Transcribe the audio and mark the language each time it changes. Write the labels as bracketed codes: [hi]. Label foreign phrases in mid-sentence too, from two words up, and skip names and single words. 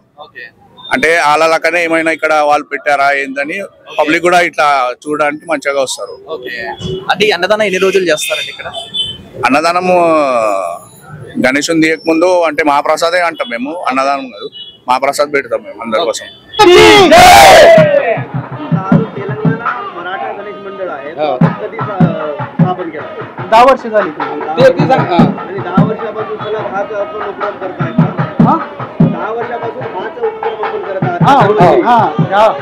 [te] అంటే వాళ్ళకనే ఏమైనా ఇక్కడ వాళ్ళు పెట్టారా ఏందని పబ్లిక్ కూడా ఇట్లా చూడడానికి మంచిగా వస్తారు. అంటే అన్నదానం ఎన్ని రోజులు చేస్తారండి ఇక్కడ? అన్నదానము గణేశుని తీయక ముందు అంటే మహాప్రసాదే అంటాం మేము, అన్నదానం కాదు, మహాప్రసాద్ పెడతాం మేము అందరి కోసం. [mr] दहा वर्ष झाली. 10 वर्षापासून चला भात आपण उपक्रम करताय का? 10 वर्षापासून भात उपक्रम आपण करत आहात.